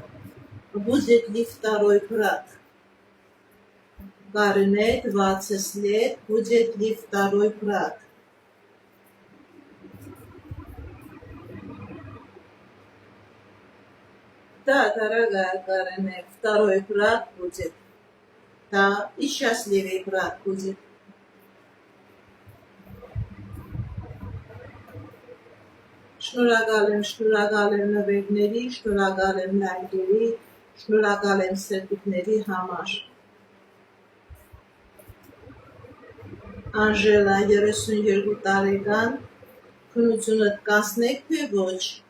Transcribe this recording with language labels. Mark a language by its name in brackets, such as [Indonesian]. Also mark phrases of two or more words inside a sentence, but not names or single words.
[Russian] Будет ли второй брак? Карине 20 лет. Будет ли второй брак? Да, дорогая Карине, второй брак будет. Да, и счастливый брак будет. [Armenian] Շնորհակալ եմ նվերների, շնորհակալ եմ լայքերի, շնորհակալ եմ սերտիկների համար։ Անժելա 32 տարեկան, քնությունդ կանցնեք թե ոչ։